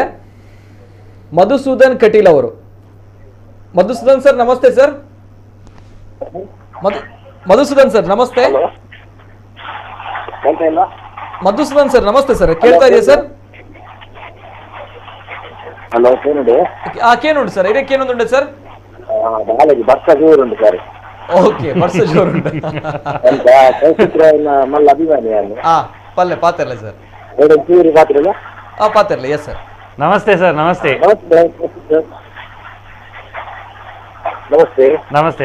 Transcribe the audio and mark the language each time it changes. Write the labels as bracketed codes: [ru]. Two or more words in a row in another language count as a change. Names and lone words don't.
[kn] ಮಧುಸೂದನ್ ಕಟೀಲ್ ಅವರು. ಮಧುಸೂದನ್ ಸರ್, ನಮಸ್ತೆ ಸರ್. ಮಧುಸೂದನ್ ಸರ್, ನಮಸ್ತೆ. ಮಧುಸೂದನ್ ಸರ್, ನಮಸ್ತೆ ಸರ್. ಕೇಳ್ತಾ ಇದೆಯಾ ಸರ್? ಹಲೋ, [tcy] ಕೇನುಂಟು ಸರ್. ಇದಕ್ಕೇನೊಂದುಂಟು ಸರ್? ಬರ್ಸ ಜೋರುಂಟು ಸರ್. ಓಕೆ, ಬರ್ಸ ಜೋರುಂಟು. ಮಲ್ಲ ಅಭಿಮಾನಿ ಪಲ್ಲೆ ಪಾತಿರ್ಲ ಸರ್. ಪಾತಿರ್ಲ. [en] yes sir. [tcy] ನಮಸ್ತೆ ಸರ್. ನಮಸ್ತೆ. ನಮಸ್ತೆ.